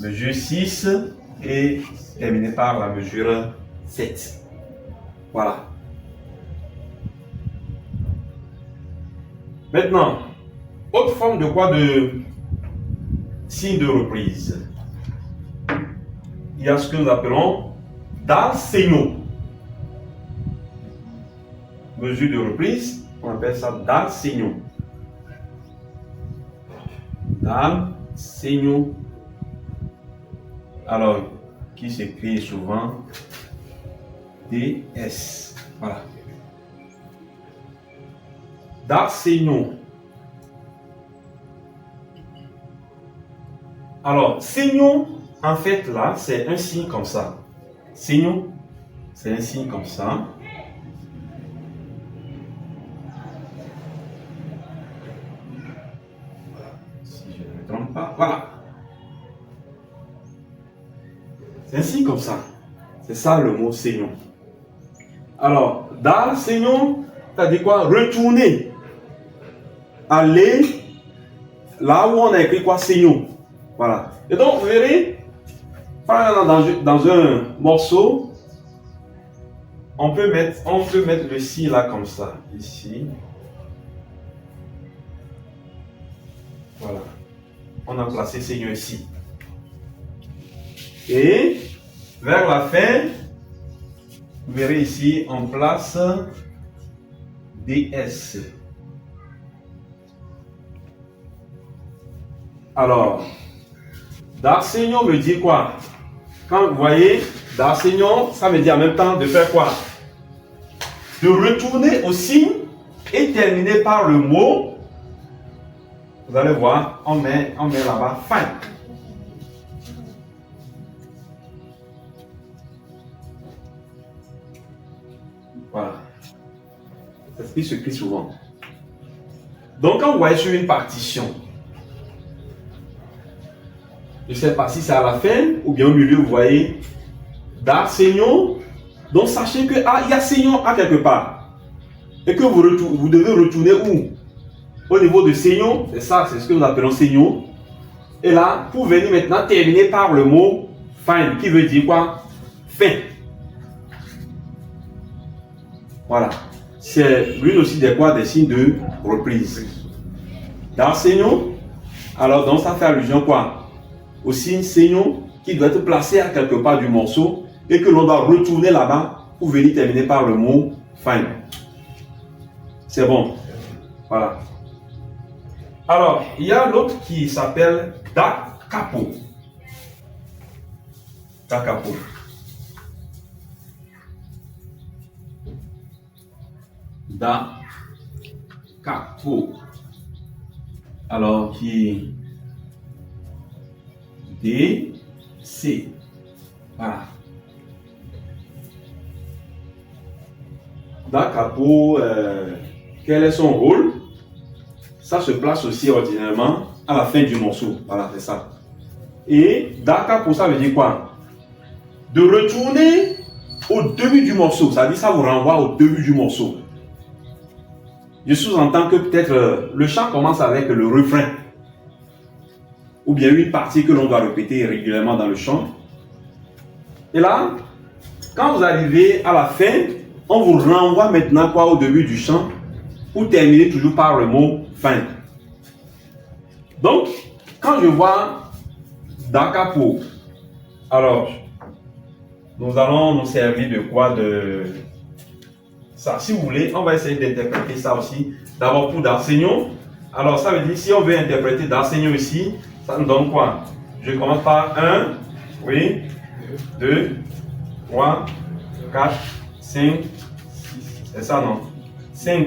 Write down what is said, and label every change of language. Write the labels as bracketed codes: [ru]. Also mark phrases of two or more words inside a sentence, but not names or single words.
[fr] Mesure 6 et terminer par la mesure 7. Voilà. Maintenant, autre forme de quoi? De signe de reprise. Il y a ce que nous appelons [it] dal segno. [fr] Mesure de reprise, on appelle ça [it] dal segno. Dal segno. [fr] Alors, qui s'écrit souvent DS. Voilà. [it] Dal segno. [fr] Alors, segno, en fait, là, c'est un signe comme ça. Segno, c'est un signe comme ça. Si je ne me trompe pas, voilà. C'est un signe comme ça. C'est ça le mot segno. Alors, [it] dal segno, [fr] c'est-à-dire quoi? Retourner. Aller là où on a écrit quoi? Segno. Voilà. Et donc, vous verrez, par exemple, dans un morceau, on peut mettre le si là comme ça. Ici. Voilà. On a placé segno ici. Et vers la fin, vous verrez ici, on place DS. Alors, [it] dal segno [fr] me dit quoi? Quand vous voyez, [it] dal segno, [fr] ça me dit en même temps de faire quoi? De retourner au signe et terminer par le mot. Vous allez voir, on met là-bas fin. Voilà. C'est ce qui se crie souvent. Donc, quand vous voyez sur une partition, je ne sais pas si c'est à la fin ou bien au milieu, vous voyez [it] dal segno. [fr] Donc, sachez que il y a segno à quelque part. Et que vous devez retourner où? Au niveau de segno, c'est ça, c'est ce que nous appelons segno. Et là, pour venir maintenant terminer par le mot fin, qui veut dire quoi? Fin. Voilà. C'est l'une aussi des quoi? Des signes de reprise. Dans seigneur, alors donc ça fait allusion quoi? Au signe seigneur qui doit être placé à quelque part du morceau et que l'on doit retourner là-bas pour venir terminer par le mot fin. C'est bon. Voilà. Alors, il y a l'autre qui s'appelle [it] da capo. Da capo. Da capo. [fr] Alors, qui D, C. Voilà. [it] Da capo, [fr] quel est son rôle? Ça se place aussi ordinairement à la fin du morceau. Voilà, c'est ça. Et [it] da capo, [fr] ça veut dire quoi? De retourner au début du morceau. Ça veut dire ça vous renvoie au début du morceau. Je sous-entends que peut-être le chant commence avec le refrain. Ou bien une partie que l'on doit répéter régulièrement dans le chant. Et là, quand vous arrivez à la fin, on vous renvoie maintenant quoi au début du chant pour terminer toujours par le mot fin. Donc, quand je vois [it] da capo, [fr] alors, nous allons nous servir de quoi? De ça. Si vous voulez, on va essayer d'interpréter ça aussi. D'abord pour d'enseignant. Alors, ça veut dire, si on veut interpréter d'enseignant ici, ça nous donne quoi? Je commence par 1, oui, 2, 3, 4, 5, 6. C'est ça, non? 5.